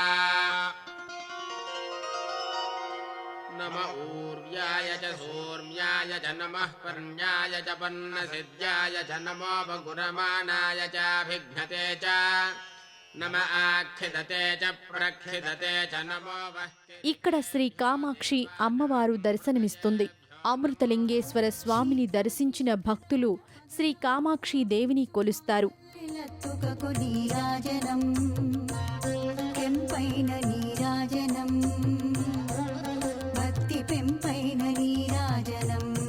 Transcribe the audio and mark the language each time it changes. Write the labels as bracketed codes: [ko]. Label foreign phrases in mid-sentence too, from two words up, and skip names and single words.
[sa] नम ऊर्व्याय च सूर्म्याय च नमः पर्ण्याय च पन्नसिद्ध्याय च नमोपगुरमाणाय चाभिघ्नते च नम आक्षिदते च प्रक्षिदते च नमो वह्के [te] ఇక్కడ శ్రీ కామాక్షి అమ్మవారు దర్శనమిస్తుంది. అమృతలింగేశ్వర స్వామిని దర్శించిన భక్తులు శ్రీ కామాక్షి దేవిని కొలుస్తారు. పిలత్తుకకు నీరాజనం కెంపైన నీరాజనం భక్తి పెంపైన నీరాజనం